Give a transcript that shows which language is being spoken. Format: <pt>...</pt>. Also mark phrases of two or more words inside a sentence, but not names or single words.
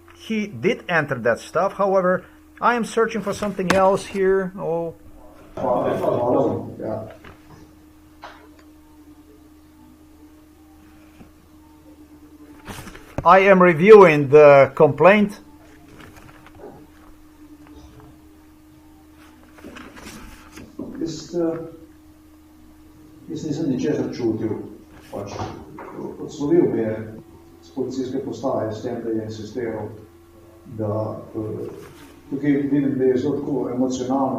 <en>He did enter that stuff, however, I am searching for something else here. Oh. Yeah. I am reviewing the complaint.</en> <sl>Jaz nisem ničesar čutil. Odslovil me je z policijske postaje s tem, da je insistiral, da tukaj vidim, da je zelo tako emocionalno.</sl>